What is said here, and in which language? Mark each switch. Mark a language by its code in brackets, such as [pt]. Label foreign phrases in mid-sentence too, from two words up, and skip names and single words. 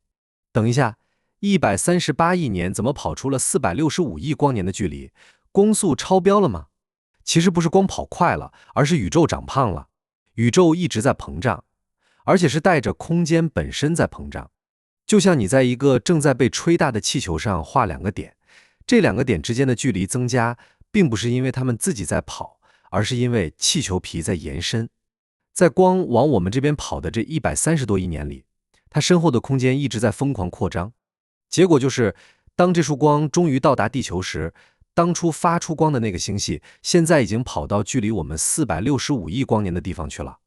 [zh] 等一下，138億年怎麼跑出了465億光年的距離？光速超標了嗎？其實不是光跑快了，而是宇宙長胖了。宇宙一直在膨脹，而且是带着空間本身在膨脹。就像你在一個正在被吹大的氣球上畫2個點，這2個點之間的距離增加，並不是因為它们自己在跑，而是因為氣球皮在延伸。在光往我們這邊跑的這130多億年裡，它身後的空間一直在瘋狂擴張。結果就是，當這束光終於到達地球時，當初發出光的那個星系，現在已經跑到距離我們465億光年的地方去了。